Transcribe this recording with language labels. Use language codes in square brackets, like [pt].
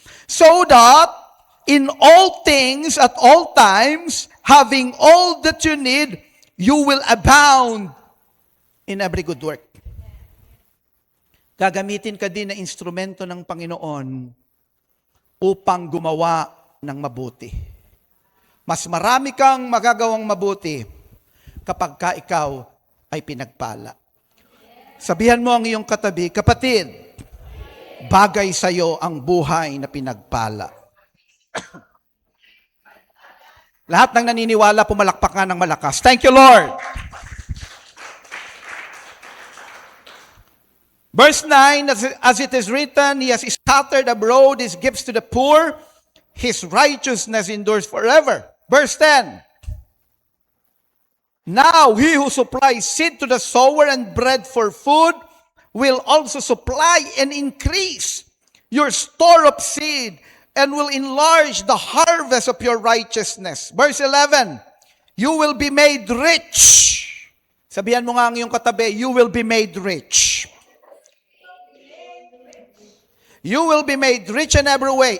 [en] So that, in all things, at all times, having all that you need, you will abound in every good work. [tl] Gagamitin ka din na instrumento ng Panginoon upang gumawa ng mabuti. Mas marami kang magagawang mabuti kapag ka ikaw ay pinagpala. Sabihan mo ang iyong katabi, kapatid, bagay sa iyo ang buhay na pinagpala. Lahat ng naniniwala, pumalakpak nga ng malakas. [en] Thank you, Lord. Verse 9, as it is written, He has scattered abroad His gifts to the poor, His righteousness endures forever. Verse 10, now He who supplies seed to the sower and bread for food will also supply and increase your store of seed and will enlarge the harvest of your righteousness. Verse 11, you will be made rich. [tl] Sabihan mo nga ang iyong katabi, [en] you will be made rich. You will be made rich in every way.